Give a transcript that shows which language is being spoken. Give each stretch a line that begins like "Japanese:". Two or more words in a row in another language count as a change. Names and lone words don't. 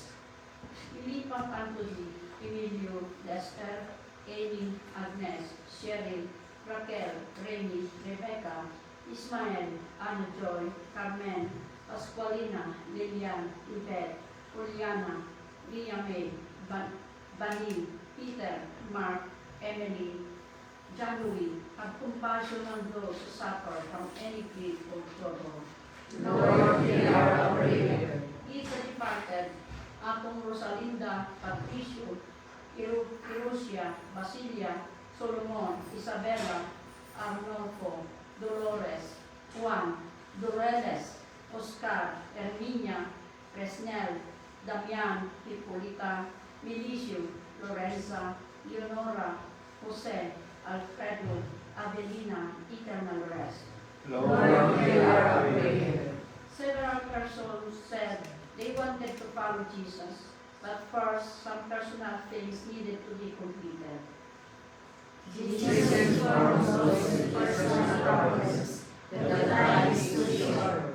English: Ilipat Anthony, Emilio, Lester, Amy, Agnes, Cheryl, Raquel, Remy, Rebecca, Ismael, Anna Joy, Carmen, Pascualina, Lilian, Yvette, Juliana, Ria May, Bani, Peter, Mark, Emily, John Louis, have compassion on those who suffer from any grief or trouble. Lord, hear our prayer. Each departed, Atong Rosalinda, Patricio, Irusia, Basilia, Solomon, Isabella, Arnolfo, Dolores, Juan, Doreles, Oscar, Herminia, Fresnel, Damian, Hipolita, Milicio, Lorenza, Leonora, Jose, Alfredo, Avelina, eternal rest. Lord, hear our prayer. Several persons said they wanted to follow Jesus, but first some personal things needed to be completed. Jesus informs us with personal problems that the time is too short.